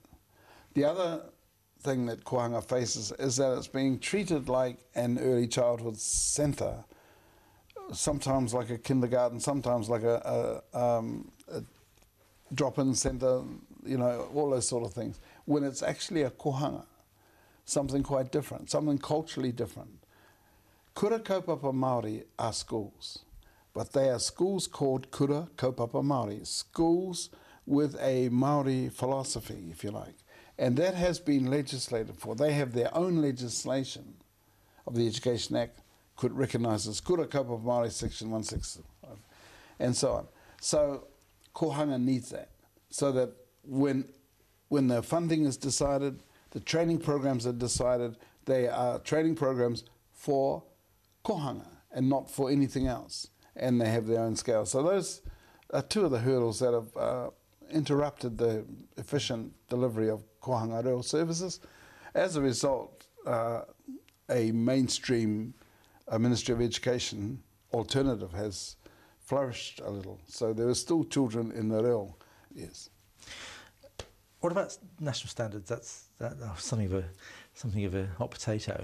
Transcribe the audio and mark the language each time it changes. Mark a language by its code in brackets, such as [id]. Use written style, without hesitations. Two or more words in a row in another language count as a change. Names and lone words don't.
[en] The other thing that kohanga faces is that it's being treated like an early childhood centre, sometimes like a kindergarten, sometimes like a drop-in centre, you know, all those sort of things, when it's actually a kohanga, something quite different, something culturally different. [mi] Kura kaupapa Māori [en] are schools, but they are schools called [mi] Kura kaupapa Māori, [en] schools with a Māori philosophy, if you like. And that has been legislated for. They have their own legislation of the Education Act, recognises [mi] Kura kaupapa Māori [en] Section 165, and so on. So kohanga needs that, so that when the funding is decided, the training programs are decided, they are training programs for kohanga and not for anything else, and they have their own scale. So those are two of the hurdles that have interrupted the efficient delivery of [mi] kohanga reo [en] services. As a result, a mainstream Ministry of Education alternative has flourished a little. So there are still children in the reo, yes. What about national standards? That's something of a hot potato.